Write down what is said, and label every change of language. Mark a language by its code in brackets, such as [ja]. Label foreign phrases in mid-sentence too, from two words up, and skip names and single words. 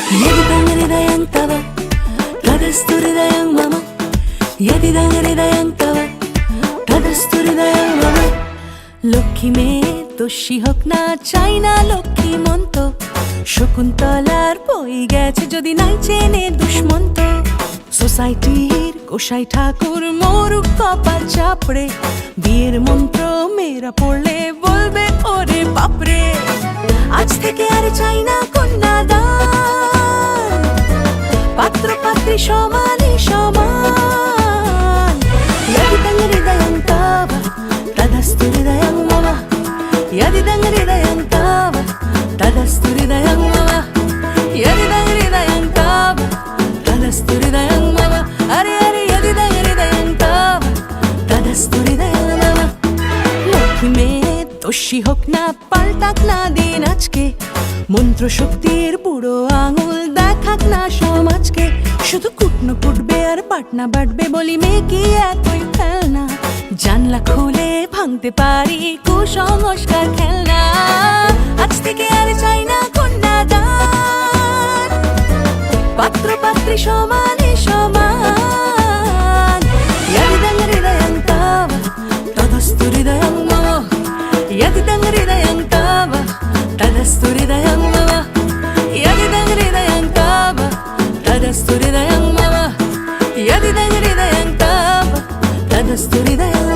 [sa] यदिदं हृदयं तव तदस्तु हृदयं मम यदिदं हृदयं तव तदस्तु हृदयं मम [bn] লক্ষ্মী মেয়ে দোষী হোক না চাই না লক্ষ্মী মন্ত শকুন্তলার বই গেছে যদি নাই চেনে দুষ্মন্ত সোসাইটির গোসাই ঠাকুর মরুক কপাল চাপড়ে বিয়ের মন্ত্র মেয়েরা পড়লে বলবে ওরে বাপরে আজ থেকে আর চাই না কন্যাদান পাত্র পাত্রী সমানে সমান [sa] यदिदं हृदयं तव तदस्तु हृदयं मम यदिदं हृदयं तव तदस्तु हृदयं मम यदिदं हृदयं तव तदस्तु हृदयं मम अरे अरे यदिदं हृदयं तव तदस्तु हृदयं [bn] मम লক্ষ্মী মেয়ে দোষী হোক না পাল্টাক না দিন আজকে মন্ত্র শক্তির বুড়ো আঙুল দেখাক না সমাজকে শুধু কুটনো কুটবে আর পাটনা বাটবে বলি মেয়ে কি এতই খেলনা জানলা খুলে ভাঙতে পারি কুসংস্কার খেলনা আজ থেকে আর চাই না কন্যাদান পাত্র পাত্রী সমানে [sa] সমান यदिदं हृदयं तव तदस्तु हृदयं मम यदिदं हृदयं तव तदस्तु हृदयं मम यदिदं हृदयं तव तदस्तु हृदयं मम यदिदं हृदयं तव तदस्तु हृदयं